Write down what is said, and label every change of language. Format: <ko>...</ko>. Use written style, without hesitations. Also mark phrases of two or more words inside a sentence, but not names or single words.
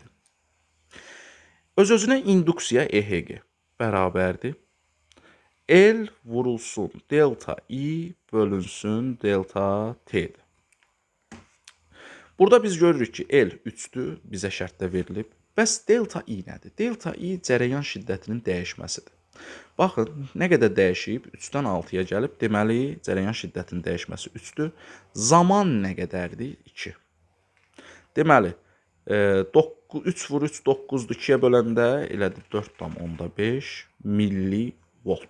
<az>Öz-özünə induksiya EHG bərabərdir. L vurulsun delta I bölünsün delta T'dir. Burada biz görürük ki, L 3-dür, bizə şərtdə verilib. Bəs delta I nədir? Delta I cərəyan şiddətinin dəyişməsidir. Baxın, nə qədər dəyişib? 3-dən 6-ya gəlib. Deməli, cərəyan şiddətinin dəyişməsi 3-dür. Zaman nə qədərdir? 2. Deməli, 3 vur 3 9-dur. 2-yə böləndə elədir 4,5 millivolt.</az>